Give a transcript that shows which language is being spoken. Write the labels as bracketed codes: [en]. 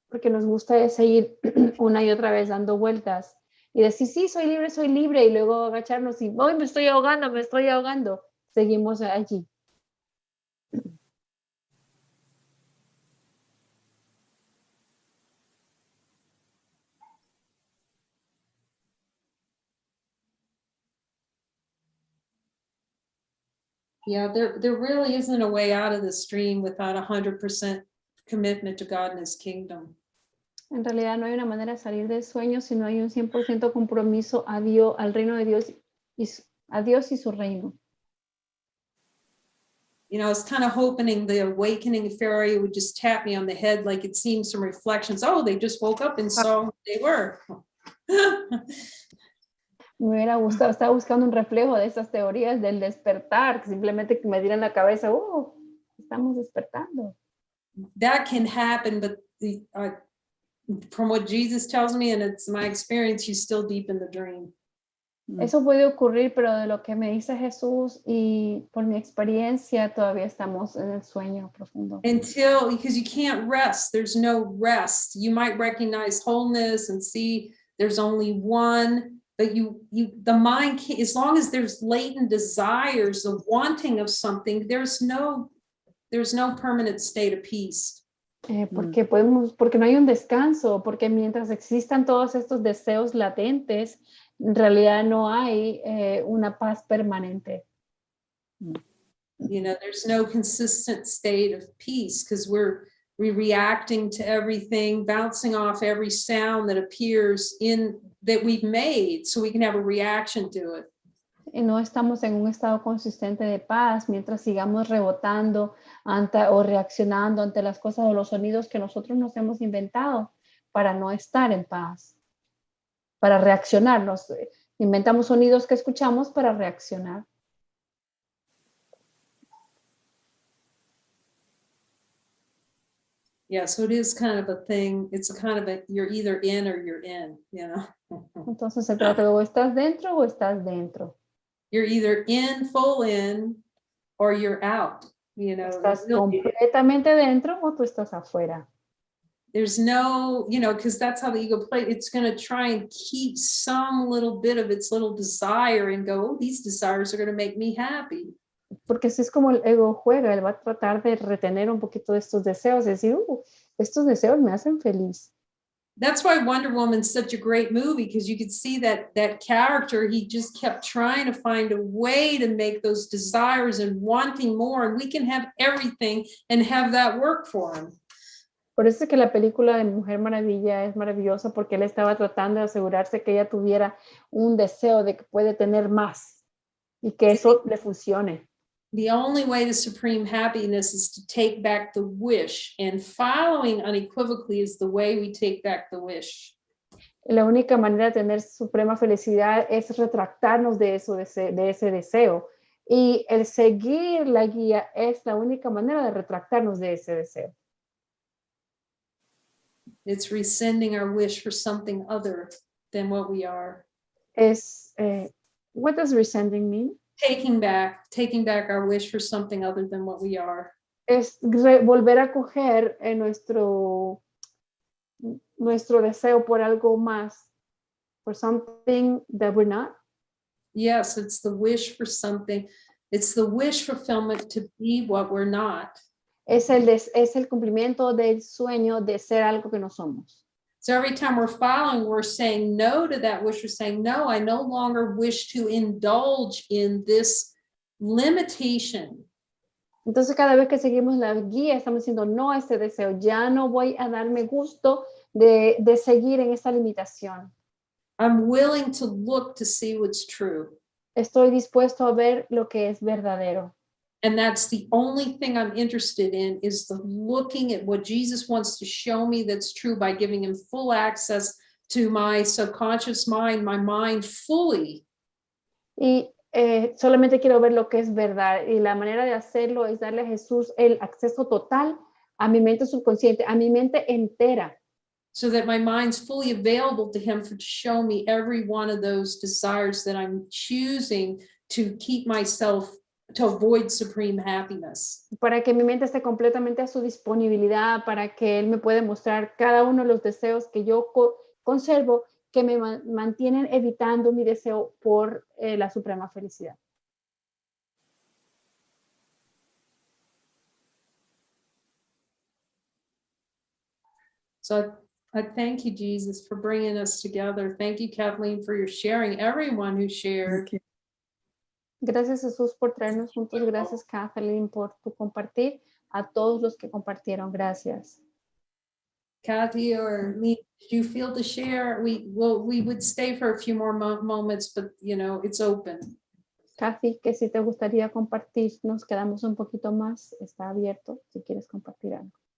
[es] Porque nos gusta seguir una y otra vez dando vueltas y decir, sí, soy libre, y luego agacharnos y, hoy me estoy ahogando. Seguimos allí. [en] Yeah, there really isn't a way out of the stream without 100% commitment to God and His kingdom. [es] En realidad no hay una manera de salir del sueño si no hay un 100% compromiso a Dios, al reino de Dios a Dios y su reino. [en] You know, I was kind of hoping the awakening fairy would just tap me on the head, like it seems some reflections. Oh, they just woke up and saw who they were. [es] Me hubiera gustado, estaba buscando un reflejo de esas teorías del despertar, que simplemente que me dieran la cabeza, estamos despertando. [en] That can happen, but from what Jesus tells me, and it's my experience, you're still deep in the dream. [es] Eso puede ocurrir, pero de lo que me dice Jesús y por mi experiencia, todavía estamos en el sueño profundo. [en] Because you can't rest. There's no rest. You might recognize wholeness and see there's only one, but the mind can't, as long as there's latent desires of wanting of something, there's no permanent state of peace. [es] Porque no hay un descanso, porque mientras existan todos estos deseos latentes, en realidad no hay una paz permanente. [en] There's no consistent state of peace because we're reacting to everything, bouncing off every sound that appears that we've made, so we can have a reaction to it. [es] Y no estamos en un estado consistente de paz mientras sigamos rebotando o reaccionando ante las cosas o los sonidos que nosotros nos hemos inventado para no estar en paz, para reaccionar. Inventamos sonidos que escuchamos para reaccionar. [en] Yeah, so it is kind of a thing. It's kind of you're either in or you're in, [es] Entonces se trata de o estás dentro o estás dentro. [en] You're either full in, or you're out. [es] Estás completamente dentro o tú estás afuera. [en] There's no, because that's how the ego plays. It's going to try and keep some little bit of its little desire and go, oh, these desires are going to make me happy. [es] Porque así es como el ego juega. Él va a tratar de retener un poquito de estos deseos, decir, estos deseos me hacen feliz. [en] That's why Wonder Woman's such a great movie, because you could see that character, he just kept trying to find a way to make those desires and wanting more, and we can have everything and have that work for him. [es] Por eso es que la película de Mujer Maravilla es maravillosa, porque él estaba tratando de asegurarse que ella tuviera un deseo de que puede tener más y que eso le funcione. [en] The only way to supreme happiness is to take back the wish, and following unequivocally is the way we take back the wish. [es] La única manera de tener suprema felicidad es retractarnos de ese deseo. Y el seguir la guía es la única manera de retractarnos de ese deseo. [en] It's rescinding our wish for something other than what we are. What does rescinding mean? Taking back our wish for something other than what we are. [es] Es volver a coger nuestro deseo por algo más, [en] for something that we're not. Yes, it's the wish for something. It's the wish fulfillment to be what we're not. [es] Es el cumplimiento del sueño de ser algo que no somos. [en] So every time we're following, we're saying no to that wish. We're saying, no, I no longer wish to indulge in this limitation. [es] Entonces cada vez que seguimos la guía, estamos diciendo no a este deseo. Ya no voy a darme gusto de seguir en esta limitación. [en] I'm willing to look to see what's true. [es] Estoy dispuesto a ver lo que es verdadero. [en] And that's the only thing I'm interested in, is the looking at what Jesus wants to show me that's true by giving him full access to my subconscious mind, my mind fully. [es] Y solamente quiero ver lo que es verdad. Y la manera de hacerlo es darle a Jesús el acceso total a mi mente subconsciente, a mi mente entera. [en] So that my mind's fully available to him to show me every one of those desires that I'm choosing to keep myself, to avoid supreme happiness. [es] Para que mi mente esté completamente a su disponibilidad, para que él me pueda mostrar cada uno de los deseos que yo conservo, que me mantienen evitando mi deseo por la suprema felicidad. [en] So I thank you, Jesus, for bringing us together. Thank you, Kathleen, for your sharing. Everyone who shared. [es] Gracias, Jesús, por traernos juntos. Gracias, Kathleen, por tu compartir. A todos los que compartieron, gracias. [en] Kathy or me, did you feel to share? We would stay for a few more moments, but it's open. [es] Kathy, que si te gustaría compartir, nos quedamos un poquito más. Está abierto si quieres compartir algo.